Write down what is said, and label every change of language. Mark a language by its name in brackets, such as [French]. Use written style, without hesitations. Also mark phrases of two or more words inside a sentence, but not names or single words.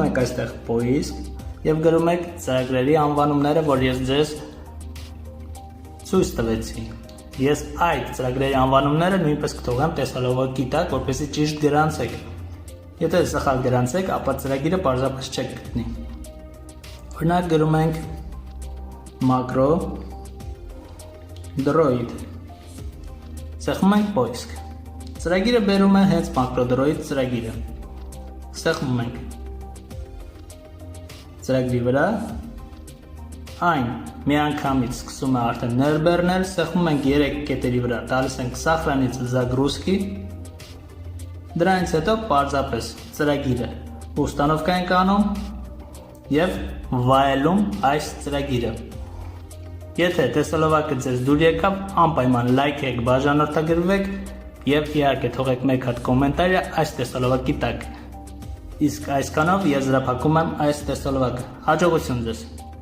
[Armenian] եք այստեղ поиск եւ գրում եք ծրագրերի անվանումները, որ ես ձեզ ցույց տվեցի։ Ես այդ ծրագրերի անվանումները նույնպես կթողեմ տեսալովակի տակ, որպեսզի ճիշտ գրանցեք։ Եթե սխալ գրանցեք, ապա ծրագիրը պարզապես չեք գտնի։ Օրինակ գրում ենք macro droid։ Սեղմում ենք poisk։ Ծրագիրը բերում է հենց macro droid ծրագիրը։ Սեղմում ենք ծրագրի վրա, այն միանգամից սկսում է արդեն ներբեռնել, սեղմում ենք 3 կետերի վրա, տալիս ենք [Russian] сохранить загрузки, [Armenian] դրանից հետո պարզապես ծրագիրը ուստանովկա ենք անում և վայելում այս ծրագիրը։ Եթե տեսալովակը ձեզ դուր եկավ, անպայման լայք եք, բաժանորդագրվեք և իհարկե թողեք մեկ հատ կոմենտարը այս տեսալովակի տակ։ Իսկ այսքանով ես զրափակում եմ այս տեսալովակը։ Հաջողություն ձեզ։